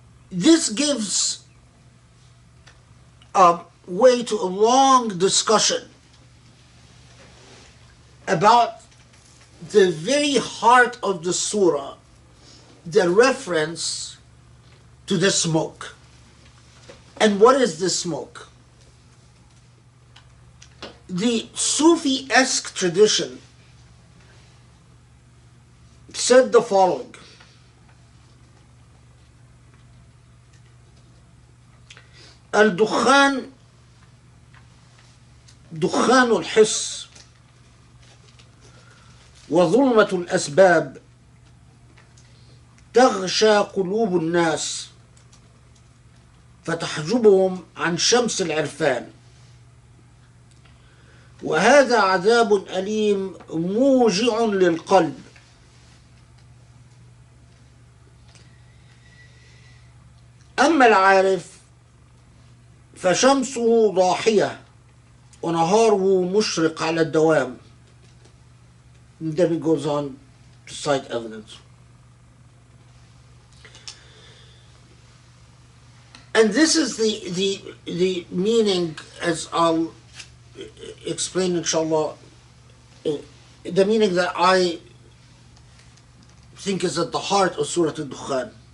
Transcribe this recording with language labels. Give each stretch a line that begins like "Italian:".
English: This gives way to a long discussion about the very heart of the surah, the reference to the smoke. And what is the smoke? The Sufi-esque tradition said the following:
Arabic: Al-Dukhan, دخان الحس وظلمة الأسباب تغشى قلوب الناس فتحجبهم عن شمس العرفان، وهذا عذاب أليم موجع للقلب. أما العارف فشمسه ضاحية ونهاره مشرق على الدوام.
English: And then he goes on to cite evidence. And this is the meaning, as I'll explain inshallah, the meaning that I think is at the heart of Surah Ad-Dukhan.